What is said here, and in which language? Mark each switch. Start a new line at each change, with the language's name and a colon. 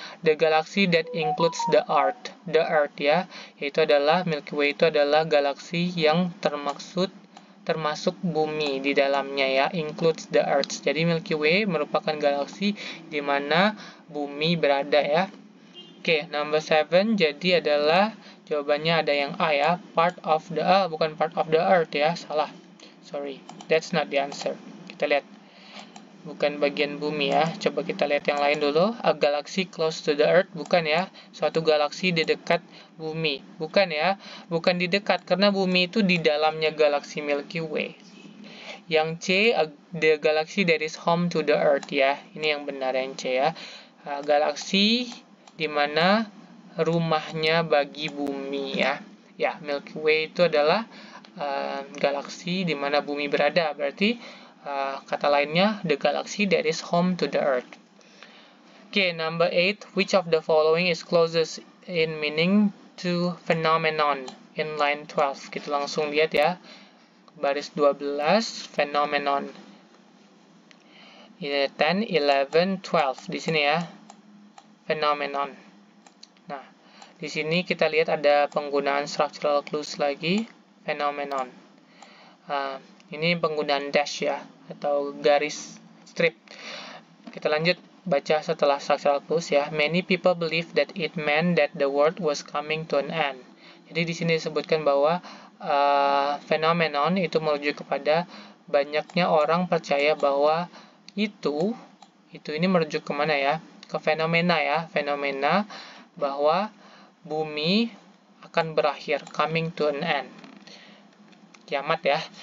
English: The galaxy that includes the Earth
Indonesian: ya, yaitu adalah Milky Way itu adalah galaksi yang termasuk bumi di dalamnya ya,
English: includes the Earth.
Indonesian: Jadi Milky Way merupakan galaksi di mana bumi berada ya. Oke, number 7 jadi adalah jawabannya ada yang A ya, bukan
English: part of the Earth
Indonesian: ya, salah.
English: Sorry, that's not the answer.
Indonesian: Kita lihat. Bukan bagian bumi ya. Coba kita lihat yang lain dulu.
English: A galaxy close to the Earth,
Indonesian: bukan ya. Suatu galaksi di dekat bumi, bukan ya. Bukan di dekat, karena bumi itu di dalamnya galaksi Milky Way. Yang C,
English: the galaxy that is home to the Earth ya.
Indonesian: Ini yang benar yang C ya. Galaksi di mana rumahnya bagi bumi ya. Ya, Milky Way itu adalah galaksi di mana bumi berada. Berarti kata lainnya,
English: the galaxy that is home to the Earth. Okay, number 8, which of the following is closest in meaning to phenomenon in line 12?
Indonesian: Kita langsung lihat ya. Baris 12, phenomenon. 10, 11, 12 di sini ya. Phenomenon. Di sini kita lihat ada penggunaan structural clues lagi, phenomenon. Ini penggunaan dash ya, atau garis strip. Kita lanjut baca setelah structural clues ya.
English: Many people believe that it meant that the world was coming to an end.
Indonesian: Jadi di sini disebutkan bahwa phenomenon itu merujuk kepada banyaknya orang percaya bahwa ini merujuk kemana ya? Ke fenomena ya, fenomena bahwa bumi akan berakhir,
English: coming to an end.
Indonesian: Kiamat ya.